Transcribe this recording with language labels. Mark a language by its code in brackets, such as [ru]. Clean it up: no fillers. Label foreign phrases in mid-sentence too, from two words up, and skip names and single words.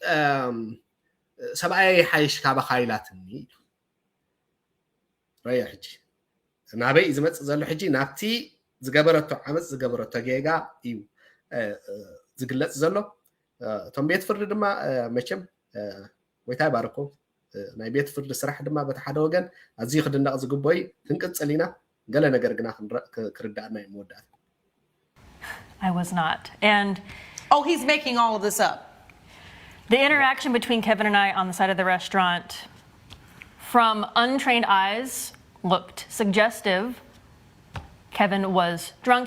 [ti] ሰብኣይ ሓይሽ ካባኻ ኢላትኒ ኢሉ ረያ ሕጂ ናበይ እዩ ዝመፅእ ዘሎ ሕጂ ናብቲ ዝገበረቶ ዓመፅ ዝገበረቶ ጌጋ እዩ ዝግለፅ ዘሎ እቶም ቤት ፍርዲ ድማ መቸም ወይታ ይባርኮም ናይ ቤት ፍርዲ ስራሕ ድማ በቲ ሓደ ወገን ኣዝዩ ክድነቕ ዝግበይ ክንቅፅል ኢና ገለ ነገር ግና ክርዳእና እዩ መወዳእታ [en] I was not. And Oh, he's making all of this up. the interaction between Kevin and I on the side of the restaurant, from untrained eyes, looked suggestive Kevin was drunk.